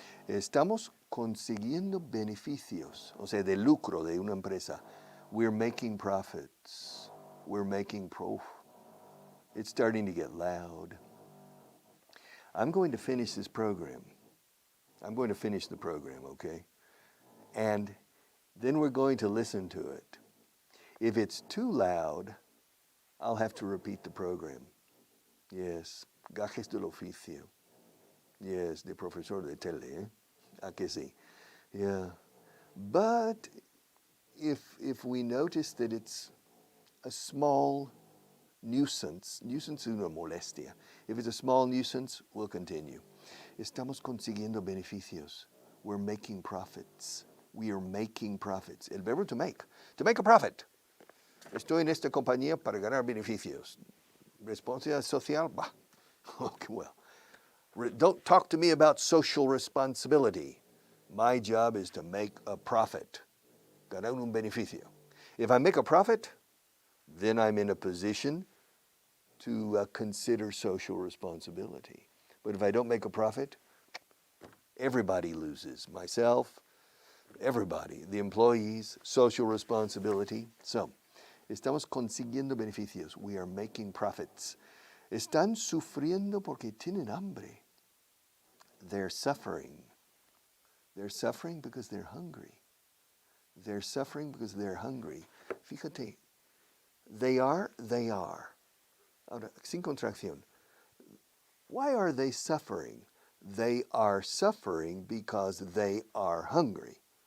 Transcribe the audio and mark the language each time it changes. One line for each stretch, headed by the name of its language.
Spanish: Estamos consiguiendo beneficios, o sea, de lucro de una empresa.
English: We're making profits. We're making It's starting to get loud. I'm going to finish this program. I'm going to finish the program, okay? And then we're going to listen to it. If it's too loud, I'll have to repeat the program. Yes,
Spanish: gajes del oficio.
English: Yes,
Spanish: de profesor de tele, ¿eh? ¿A que sí?
English: Yeah. But if we notice that it's a small nuisance
Spanish: es una molestia.
English: If it's a small nuisance, we'll continue.
Spanish: Estamos consiguiendo beneficios.
English: We're making profits. We are making profits.
Spanish: El verbo
English: to make a profit.
Spanish: Estoy en esta compañía para ganar beneficios. Responsabilidad social? Bah.
English: Okay, well. Don't talk to me about social responsibility. My job is to make a profit.
Spanish: Ganar un beneficio.
English: If I make a profit, then I'm in a position to consider social responsibility. But if I don't make a profit, everybody loses. Myself, everybody, the employees, social responsibility. So,
Spanish: estamos consiguiendo beneficios.
English: We are making profits.
Spanish: Están sufriendo porque tienen hambre.
English: They're suffering. They're suffering because they're hungry. They're suffering because they're hungry.
Spanish: Fíjate,
English: they are.
Spanish: Ahora, sin contracción.
English: Why are they suffering? They are suffering because they are hungry.